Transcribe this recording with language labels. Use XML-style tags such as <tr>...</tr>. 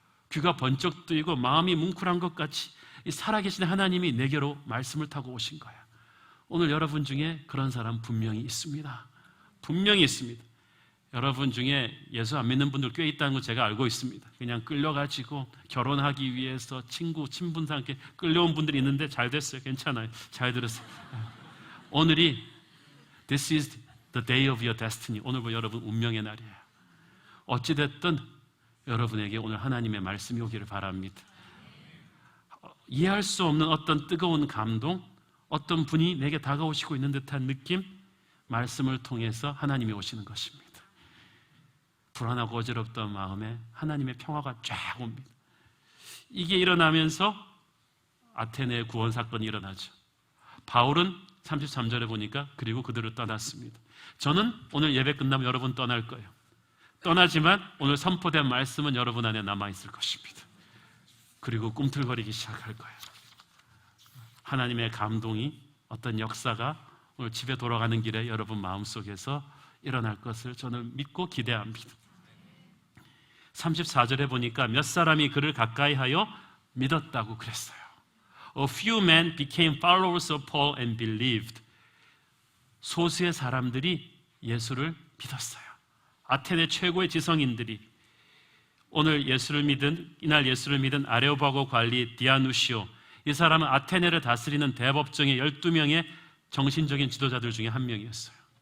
<ko>귀가 번쩍 뜨이고 마음이 뭉클한 것 같이 이 살아계신 하나님이 내게로 말씀을 타고 오신 거예요. 오늘 여러분 중에 그런 사람 분명히 있습니다. 분명히 있습니다. 여러분 중에 예수 안 믿는 분들 꽤 있다는 거 제가 알고 있습니다. 그냥 끌려가지고 결혼하기 위해서 친분과 함께 끌려온 분들이 있는데 잘 됐어요. 괜찮아요. 잘 들었어요. 오늘이</ko> <en>This is the day of your destiny.</en> <ko>오늘 여러분 운명의 날이에요. 어찌됐든 여러분에게 오늘 하나님의 말씀이 오기를 바랍니다. 이해할 수 없는 어떤 뜨거운 감동, 어떤 분이 내게 다가오시고 있는 듯한 느낌, 말씀을 통해서 하나님이 오시는 것입니다. 불안하고 어지럽던 마음에 하나님의 평화가 쫙 옵니다. 이게 일어나면서 아테네의 구원 사건이 일어나죠. 바울은 33절에 보니까 그리고 그들을 떠났습니다. 저는 오늘 예배 끝나면 여러분 떠날 거예요. 떠나지만 오늘 선포된 말씀은 여러분 안에 남아있을 것입니다. 그리고 꿈틀거리기 시작할 거예요. 하나님의 감동이, 어떤 역사가 오늘 집에 돌아가는 길에 여러분 마음속에서 일어날 것을 저는 믿고 기대합니다. 34절에 보니까 몇 사람이 그를 가까이 하여 믿었다고 그랬어요.</ko> <en>A few men became followers of Paul and believed.</en> <ko>소수의 사람들이 예수를 믿었어요. 아테네 최고의 지성인들이, 오늘 이날 예수를 믿은 아레오바고 관리 디아누시오, 이 사람은 아테네를 다스리는 대법정의 12명의 정신적인 지도자들 중에 한 명이었어요.</ko>